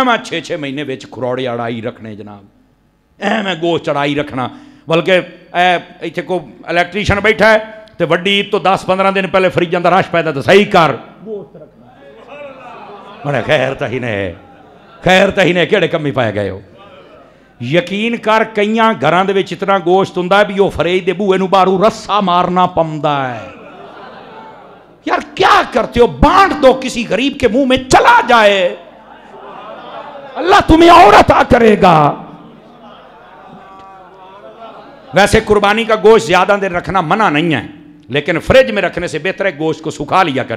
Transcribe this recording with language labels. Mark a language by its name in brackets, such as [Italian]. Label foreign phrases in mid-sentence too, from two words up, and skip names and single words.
[Punjabi] میں 6 مہینے وچ کھروڑے اڑائی رکھنے جناب، میں گوشت چڑھائی رکھنا، بلکہ ایتھے کو الیکٹریشن بیٹھا ہے تو وڈی عید تو 10-15 دن پہلے فریجاں دا رش پیدا تو صحیح کر گوشت رکھنا۔ بڑے خیر تہی نے کیڑے کمی پائے گئے ہو؟ یقین کر کئیاں گھراں دے وچ اتنا گوشت ہوندا ہے بھی وہ فریج دے بوئے نو باہروں رسا مارنا پوندا ہے۔ [Urdu] یار کیا کرتے ہو؟ بانٹ دو، کسی غریب کے منہ میں چلا جائے، اللہ تمہیں اور عطا کرے گا۔ ویسے قربانی کا گوشت زیادہ دیر رکھنا منع نہیں ہے، لیکن فریج میں رکھنے سے بہتر ہے گوشت کو سکھا لیا کرے۔